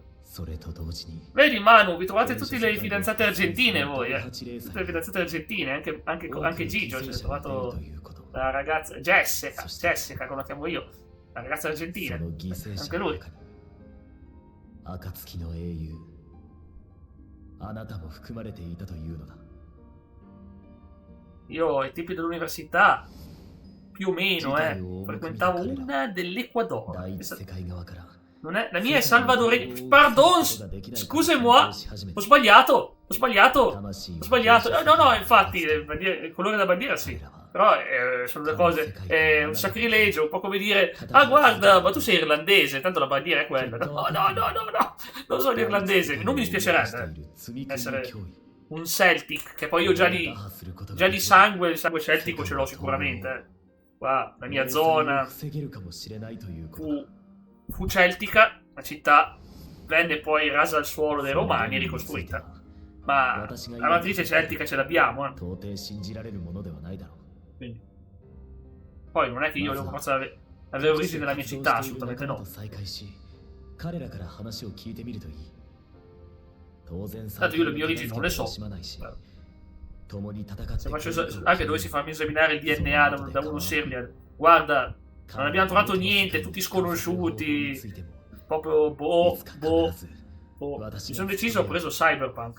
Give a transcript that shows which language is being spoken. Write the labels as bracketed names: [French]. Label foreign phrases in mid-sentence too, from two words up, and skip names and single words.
[Italian] Vedi Manu, vi trovate tutte le fidanzate argentine voi, Tutte le fidanzate argentine, anche Gigio si è trovato la ragazza Jessica, come la chiamo io, la ragazza argentina, anche lui. [Japanese] あなたも含まれていたというのだ。 [Italian] Io ai tempi dell'università, più o meno, frequentavo una dell'Ecuador. [Japanese] 第一世界側から [Italian] Non è, la mia è salvadoregna. [French] Pardon, scusez-moi, [Italian] ho sbagliato. No, no, infatti, il colore della bandiera sì. Però sono due cose. È un sacrilegio, un po' come dire: ah, guarda, ma tu sei irlandese, tanto la bandiera è quella. No, non sono irlandese. Non mi dispiacerebbe essere un Celtic, che poi io già di sangue, il sangue celtico ce l'ho sicuramente. Qua, la mia zona fu celtica, la città venne poi rasa al suolo dai Romani e ricostruita. Ma la matrice celtica ce l'abbiamo, [Japanese] 到底信じられるものではないだろう。 [Italian] Quindi. Poi non è che io devo forza avere origine nella mia città, assolutamente no. [Japanese] 彼らから話を聞いてみるといい。当然 [Italian] Tanto io le mie origini non le so. Se faccio, anche dovessi farmi esaminare il DNA da uno serial, guarda, non abbiamo trovato niente, tutti sconosciuti, proprio boh. Mi sono deciso, ho preso Cyberpunk.